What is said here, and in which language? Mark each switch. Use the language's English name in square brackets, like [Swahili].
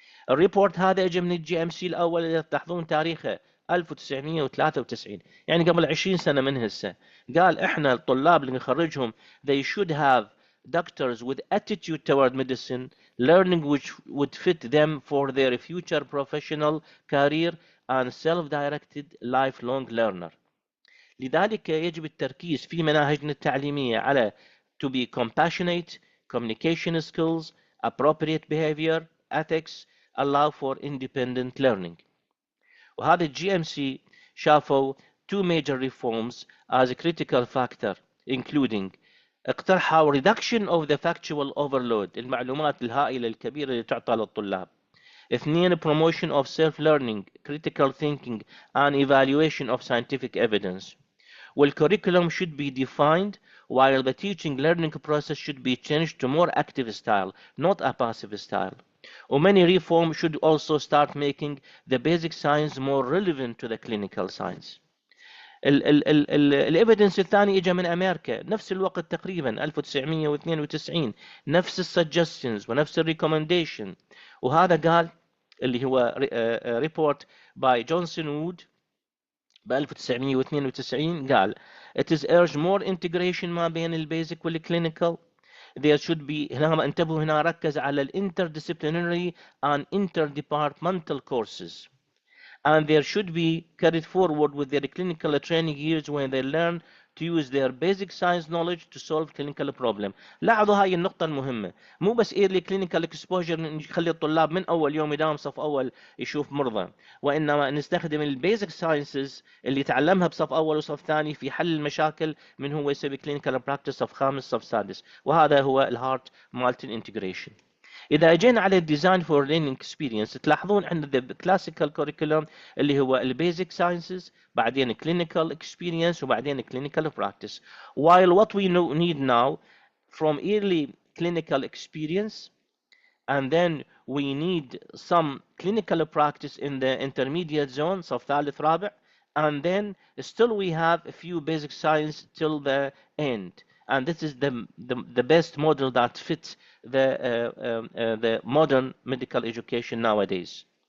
[Arabic] الريبورت هذا اجى من الجي ام سي الاول، اذا تلاحظون تاريخه 1993، يعني قبل 20 سنة من هسه. قال احنا الطلاب اللي نخرجهم [English] they should have doctors with attitude toward medicine, learning which would fit them for their future professional career and self-directed lifelong learner. [Arabic] لذلك يجب التركيز في مناهجنا التعليمية على [English] to be compassionate, communication skills, appropriate behavior, ethics, allow for independent learning. [Arabic] وهذا الجي ام سي شافوا [English] two major reforms as a critical factor including اقترحوا reduction of the factual overload، [Arabic] المعلومات الهائلة الكبيرة اللي تعطى للطلاب. [English] اثنين promotion of self-learning, critical thinking and evaluation of scientific evidence. والcurriculum should be defined while the teaching learning process should be changed to more active style, not a passive style. Many reforms should also start making the basic science more relevant to the clinical science. [Arabic] الايفيدنس الثاني اجى من امريكا نفس الوقت تقريبا 1992، نفس السجستشنز ونفس الريكومنديشن، وهذا قال اللي هو ريبورت باي جونسون وود ب 1992 قال [English] it is urged more integration [Arabic] ما بين البيزك والكلينيكال. [English] there should be [Arabic] هنا انتبهوا هنا ركز على [English] interdisciplinary and interdepartmental courses and there should be carried forward with their clinical training years when they learn to use their basic science knowledge to solve clinical problem. [Arabic] لاحظوا هاي النقطة المهمة، مو بس [English] early clinical exposure [Arabic] نخلي الطلاب من أول يوم يداوم صف أول يشوف مرضى، وإنما نستخدم البيزك ساينسز اللي تعلمها بصف أول وصف ثاني في حل المشاكل من هو يسوي [English] clinical practice [Arabic] صف خامس صف سادس، وهذا هو الهارت مالت الانتجريشن. إذا أجينا على الديزاين فور learning experience تلاحظون عندنا [English] the classical curriculum [Arabic] اللي هو البيزك ساينسز، بعدين [English] clinical experience، [Arabic] وبعدين [English] clinical practice. while what we need now from early clinical experience and then we need some clinical practice in the intermediate zone [Arabic] صف ثالث رابع, [English] and then still we have a few basic science till the end, and this is the best model that fits the modern medical education nowadays.